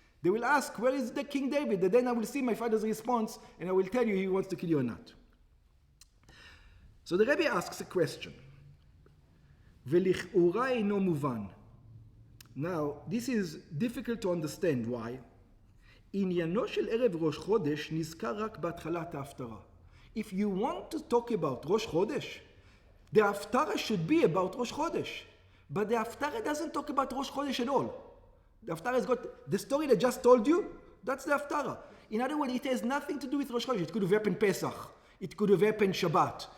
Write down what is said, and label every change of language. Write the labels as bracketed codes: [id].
[en] They will ask, where is the King David? And then I will see my father's response, and I will tell you he wants to kill you or not. So the Rebbe asks a question. [he] V'lich'ura eino muvan. [en] Now, this is difficult to understand. Why? [he] עניינו של ערב ראש חודש נזכר רק בהתחלת ההפטרה. [en] If you want to talk about Rosh Chodesh, the Haftarah should be about Rosh Chodesh. But the Haftarah doesn't talk about Rosh Chodesh at all. The Haftarah has got the story that I just told you, that's the Haftarah. In other words, it has nothing to do with Rosh Chodesh. It could have happened Pesach. It could have happened Shabbat.